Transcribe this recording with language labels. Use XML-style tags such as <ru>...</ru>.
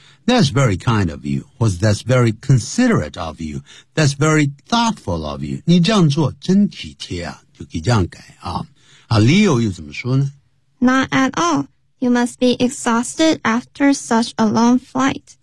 <en>That's very kind of you, or that's very considerate of you, that's very thoughtful of you.</en> <zh>你这样做真体贴啊，就可以这样改啊。啊 ，Leo 又怎么说呢</zh> <en>？Not at all. You must be exhausted after such a long flight.</en>